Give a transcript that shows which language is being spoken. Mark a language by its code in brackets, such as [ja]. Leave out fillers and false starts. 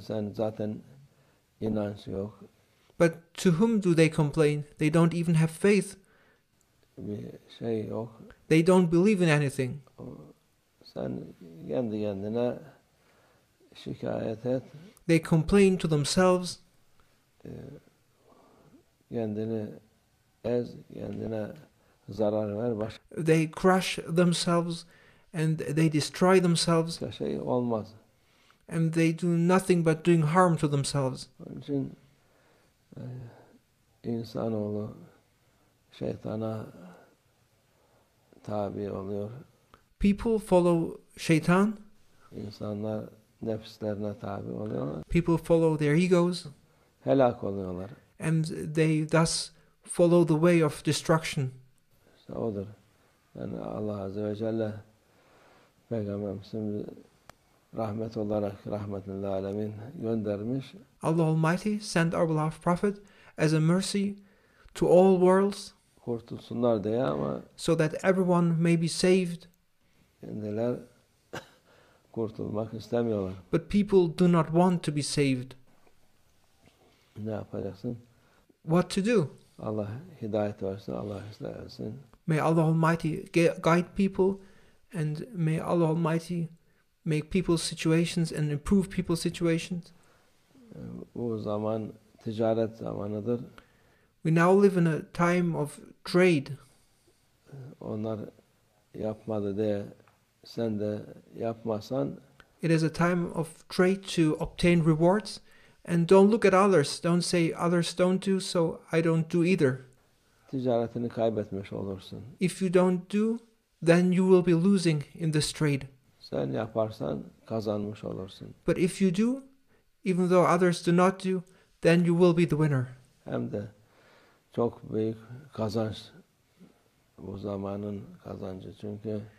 [tr] Sen zaten inanç yok. [en] But to whom do they complain? They don't even have faith. [tr] Bir şey yok. [en] They don't believe in anything. [tr] Sen kendi kendine şikayet et. [en] They complain to themselves. [tr] Kendini ez, kendine zarar ver. [en] They crush themselves and they destroy themselves. [tr] Başka şey olmaz. [en] And they do nothing but doing harm to themselves. [tr] Onun için insanoğlu şeytana tabi oluyor. [en] People follow shaitan. [tr] İnsanlar nefislerine tabi oluyorlar. [en] People follow their egos. [tr] Helak oluyorlar. [en] And they thus follow the way of destruction. [tr] İşte odur. Yani Allah Azze ve Celle Peygamberimizin rahmet olarak rahmetul alemin göndermiş. [en] Allah Almighty sent our beloved Prophet as a mercy to all worlds. [tr] Kurtulsunlar diye ama [en] so that everyone may be saved. [tr] Kendiler kurtulmak istemiyorlar. [en] But people do not want to be saved. [tr] Ne yapacaksın? [en] What to do? [tr] Allah hidayet versin, Allah ıslah etsin. [en] May Allah Almighty guide people, and may Allah Almighty make people's situations and improve people's situations. [tr] Bu zaman ticaret zamanıdır. [en] We now live in a time of trade. [tr] Onlar yapmadı diye sen de yapmasan. [en] It is a time of trade to obtain rewards, and don't look at others. Don't say others don't do, so I don't do either. [tr] Ticaretini kaybetmiş olursun. [en] If you don't do, then you will be losing in this trade. [tr] Sen yaparsan kazanmış olursun. [en] But if you do, even though others do not do, then you will be the winner. [tr] Hem de çok büyük kazanç bu zamanın kazancı çünkü.